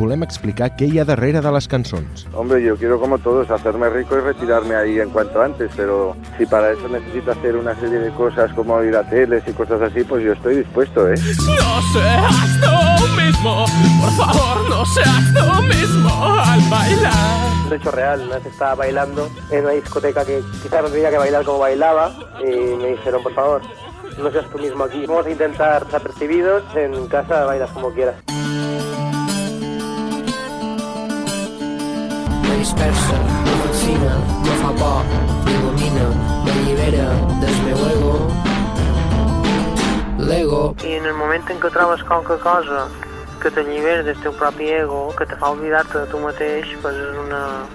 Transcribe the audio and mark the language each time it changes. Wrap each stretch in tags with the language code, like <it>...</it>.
<ca>Explicar què hi ha darrere de les cançons.</ca> <es>Hombre, yo quiero como todos hacerme rico y retirarme ahí en cuanto antes, pero si para eso necesito hacer una serie de cosas como ir a teles y cosas así, pues yo estoy dispuesto, ¿eh? No seas tú mismo, por favor, no seas tú mismo al bailar. De hecho, real, una vez estaba bailando en una discoteca que quizás no tenía que bailar como bailaba, y me dijeron, por favor, no seas tú mismo aquí. Vamos a intentar ser percibidos, en casa bailas como quieras.</es> <ca>Dispersa, no fascina, no fa por, il·lumina, m'allibera del meu ego, l'ego. I en el moment en què trobes qualque cosa que t'allibera del teu propi ego, que te fa oblidar-te de tu mateix, pues és una...</ca>